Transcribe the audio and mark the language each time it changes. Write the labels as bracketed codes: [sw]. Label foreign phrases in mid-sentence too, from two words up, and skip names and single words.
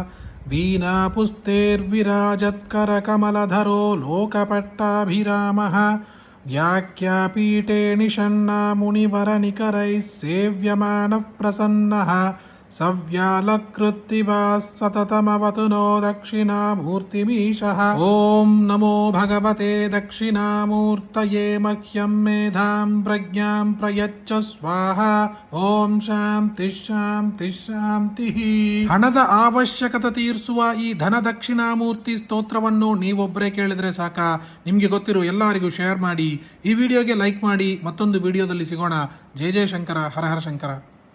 [sa] वीणापुस्तैर्विराजत्करकमलधरो लोकपट्टाभिरामः व्याख्यापीठे निषण्णामुनिवरनिकरैः सेव्यमानः प्रसन्नः सव्यालकृत्तिवाः सततमवतु नो दक्षिणामूर्तिमीशः ॐ नमो भगवते दक्षिणामूर्तये मह्यं मेधां प्रज्ञां प्रयच्छ स्वाहा ಓಂ ಶಾಂತಿ ಶಾಂತಿ ಶಾಂತಿ. [kn] ಹಣದ ಅವಶ್ಯಕತೆ ತೀರಿಸುವ ಈ ಧನ ದಕ್ಷಿಣಾಮೂರ್ತಿ ಸ್ತೋತ್ರವನ್ನು ನೀವೊಬ್ಬರೇ ಕೇಳಿದ್ರೆ ಸಾಕ? ನಿಮಗೆ ಗೊತ್ತಿರೋ ಎಲ್ಲರಿಗೂ ಶೇರ್ ಮಾಡಿ, ಈ ವಿಡಿಯೋಗೆ ಲೈಕ್ ಮಾಡಿ. ಮತ್ತೊಂದು ವಿಡಿಯೋದಲ್ಲಿ ಸಿಗೋಣ. ಜಯ ಜಯ ಶಂಕರ, ಹರ ಹರ ಶಂಕರ.